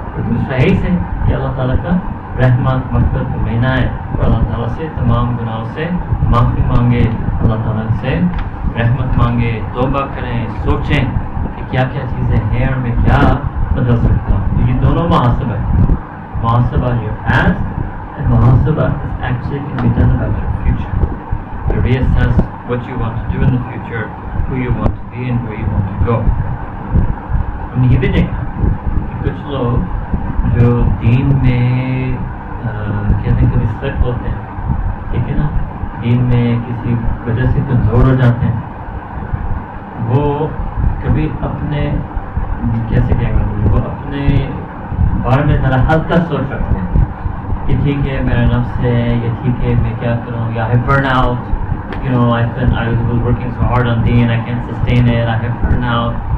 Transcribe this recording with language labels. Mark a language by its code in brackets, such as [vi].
[ur] تو دوسرا ہے سے کہ اللہ تعالیٰ کا رحمت مغفرت کا مہینہ ہے اور اللہ تعالیٰ سے تمام گناہوں سے معافی مانگے، اللہ تعالیٰ سے رحمت مانگے، توبہ کریں، سوچیں کہ کیا کیا چیزیں ہیں اور میں کیا بدل سکتا ہوں. تو یہ دونوں محاسبہ ہے. [en] محاسبہ your past and محاسبہ is actually can be done about your future. To reassess what you want to do in the future who you want to be and where you want to go. [ur] ہم یہ بھی دیکھا کہ کچھ لوگ جو دین میں کہتے ہیں کبھی سلپ ہوتے ہیں، ٹھیک ہے نا، دین میں کسی وجہ سے کمزور ہو جاتے ہیں، وہ کبھی اپنے کیسے کہیں گے، وہ اپنے بارے میں ذرا ہلکا سوچ رکھتے ہیں کہ ٹھیک ہے میرا نفس ہے، یا ٹھیک ہے میں کیا کروں، یا [en] I burn out, you know, I was working so hard on deen, I can't sustain it, I have burn out.